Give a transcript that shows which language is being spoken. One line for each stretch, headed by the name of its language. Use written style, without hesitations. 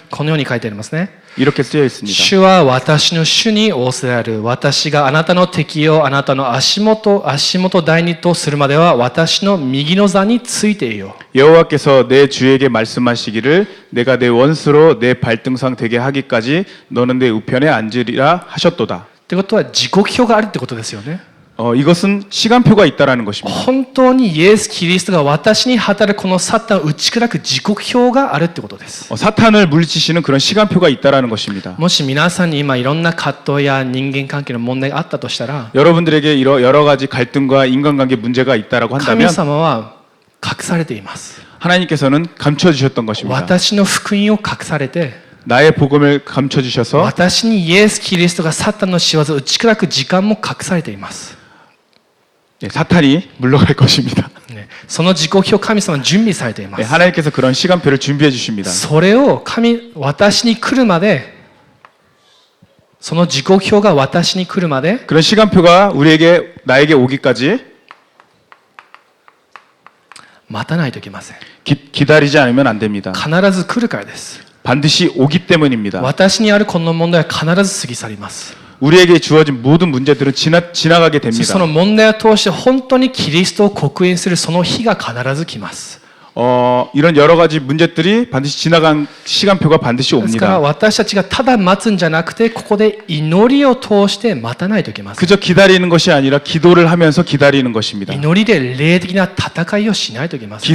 Japanese: このように書いてありますね。
Korean: 이렇게 쓰여 있습니다.
Japanese: 主は私の主に仰せられる。私があなたの敵をあなたの足元台にとするまでは私の右の座についていよう。
Korean: 여호와께서 내 주에게 말씀하시기를 내가 내 원수로 내 발등상 되게 하기까지 너는 내 우편에 앉으리라 하셨도다.
Japanese: ってことは時刻表があるってことですよね。
Korean: 이것은 시간표가 있다라는 것입니다.
Japanese: 本当にイエス・キリストが私に働くこのサタンを打ち砕く時刻表があるってことです。
Korean: 사탄을 물리치시는 그런 시간표가 있다라는 것입니다.
Japanese: もし皆さんに今いろんな葛藤や人間関係の問題があったとしたら
Korean: 여러분들에게 여러 가지 갈등과 인간관계 문제가 있다라고
Japanese: 神
Korean: 한다면
Japanese: 様は隠されています。
Korean: 하나님께서는 감춰주셨던 것입니다.
Japanese: 私の福音を隠されて
Korean: 나의 복음을 감춰주셔서
Japanese: 私にイエス・キリストがサタンの仕業を打ち砕く時間も隠されています。
Korean: 사탄이 물러갈 것입니다.
Japanese: その時刻表を神様は準備されています。
Korean: 하나님께서 그런 시간표를 준비해 주십니다.
Japanese: それを私に来るまで、その時刻表が私に来るまで、
Korean: 그런 시간표가 나에게 오기까지
Japanese: 待たないといけません。
Korean: 기다리지 않으면 안 됩니다.
Japanese: 必ず来るからです。
Korean: 반드시 오기 때문입니다.
Japanese: 私にあるこの問題は必ず過ぎ去ります。
Korean: 우리에게 주어진 모든 문제들은 지나가게
Japanese: そ
Korean: 됩니다.
Japanese: の問題を通して本当にキリストを刻印するその日が必ず来ます。
Korean: 이런 여러 가지 문제들이 반드시 지나간 시간표가 반드시
Japanese: ですから
Korean: 옵니다.
Japanese: 私たちがただ待つんじゃなくてここで祈りを通して待たないといけません。
Korean: 그저 기다리는 것이 아니라 기도를 하면서 기다리는 것입니다.
Japanese: 祈りで霊的な戦いをしないといけません。